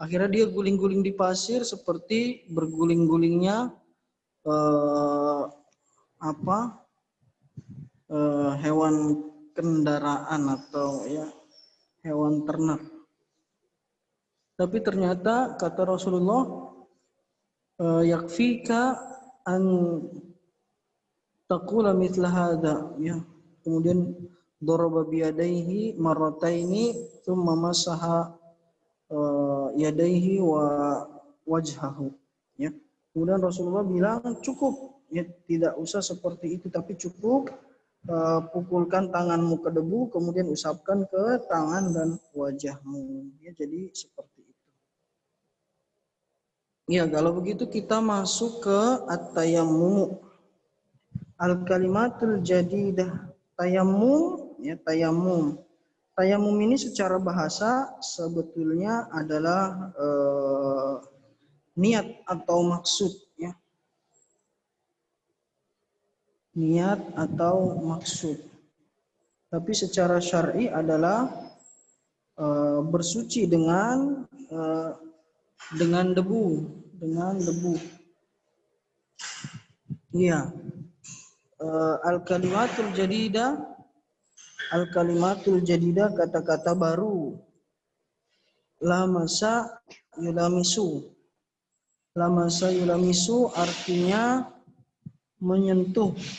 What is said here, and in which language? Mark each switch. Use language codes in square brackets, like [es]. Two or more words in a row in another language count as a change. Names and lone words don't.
[id] Akhirnya dia guling-guling di pasir seperti berguling-gulingnya hewan kendaraan atau ya hewan ternak. Tapi ternyata kata Rasulullah, [ar] يكفيك أن تقول مثل هذا, [id] ya. [ar] Kemudian ضرب بيديه مرتين ثم مسح يديه ووجهه, ya. [id] Kemudian Rasulullah bilang cukup, ya, tidak usah seperti itu, tapi cukup pukulkan tanganmu ke debu, kemudian usapkan ke tangan dan wajahmu. Ya, jadi seperti itu. Ya, kalau begitu kita masuk ke at-tayammum. [ar] الكلمة الجديدة. [id] Tayammum, ya, tayammum. Tayammum ini secara bahasa sebetulnya adalah niat atau maksud, ya. Niat atau maksud. Tapi secara syar'i adalah bersuci dengan debu, Iya. [ar] الكلمة الجديدة [id] kata-kata baru. [ar] لامس يلامس [id] artinya menyentuh.